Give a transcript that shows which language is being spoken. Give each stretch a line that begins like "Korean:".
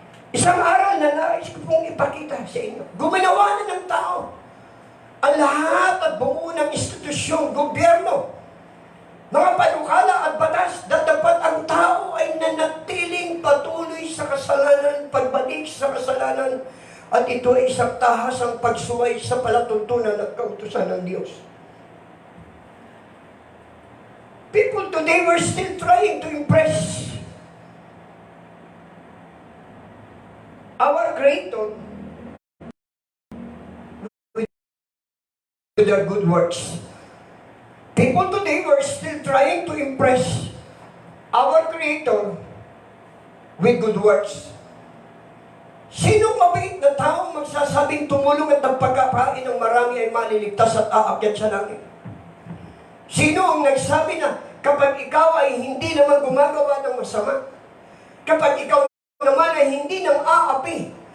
Filipino: Isang aral na nais ko pong ipakita sa inyo. Gumanawa na ng tao ang lahat at buo ng institusyon, gobyerno, mga panukala at batas na dapat ang tao ay nanatiling patuloy sa kasalanan, pagbalik sa kasalanan, at ito ay isang tahasang pagsuway sa palatuntunan at kautusan ng Diyos.
English: People today were still trying to impress our Creator with their good works. People today were still trying to impress our Creator with good works.
Filipino: Sinong mabait na taong magsasabing tumulong at ang pagkapain ng marami ay maliligtas at aakyat sa langit? Sino ang nagsabi na kapag ikaw ay hindi naman gumagawa ng masama, kapag ikaw naman ay hindi nang aapi